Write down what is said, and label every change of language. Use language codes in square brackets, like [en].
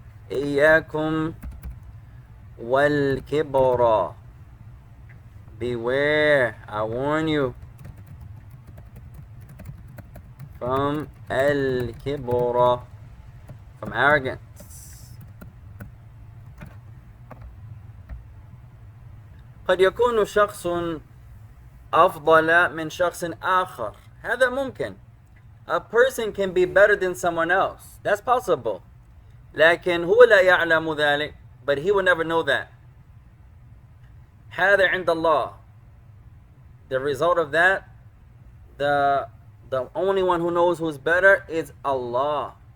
[ar] إياكم والكبر. [en] Beware, I warn you from الكبر, from arrogance. [ar] قد يكون شخص أفضل من شخص آخر. هذا ممكن. [en] A person can be better than someone else. That's possible. [ar] لكن هو لا يعلم ذلك. [en] But he will never know that. [ar] هذا عند الله. [en] The result of that, the only one who knows who's better is Allah.